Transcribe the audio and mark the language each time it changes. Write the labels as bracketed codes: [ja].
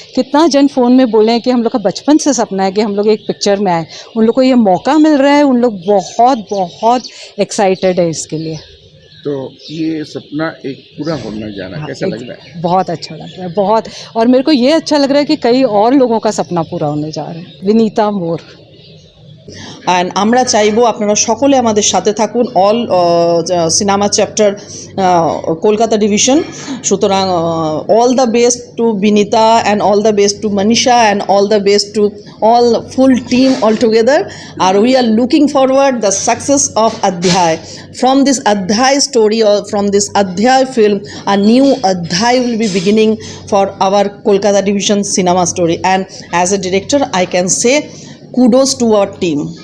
[hi] कितना जन फ़ोन में बोले हैं कि हम लोग का बचपन से सपना है कि हम लोग एक पिक्चर में आए। उन लोग को ये मौका मिल रहा है, उन लोग बहुत एक्साइटेड है इसके लिए। तो ये सपना एक पूरा होने जा रहा है। कैसा लग रहा है? बहुत अच्छा लग रहा है, बहुत। और मेरे को ये अच्छा लग रहा है कि कई और लोगों का सपना पूरा होने जा रहा है। विनीता मोर। [bn] অ্যান্ড আমরা চাইবো আপনারা সকলে আমাদের সাথে থাকুন, all cinema chapter Kolkata division. [en] সুতরাং all the best to Binita and all the best to Manisha and all the best to all full team all together. We are looking forward the success of Adhyay. From this Adhyay story or from this Adhyay film, a new Adhyay will be beginning for our Kolkata division cinema story. And as a director, I can say kudos to our team.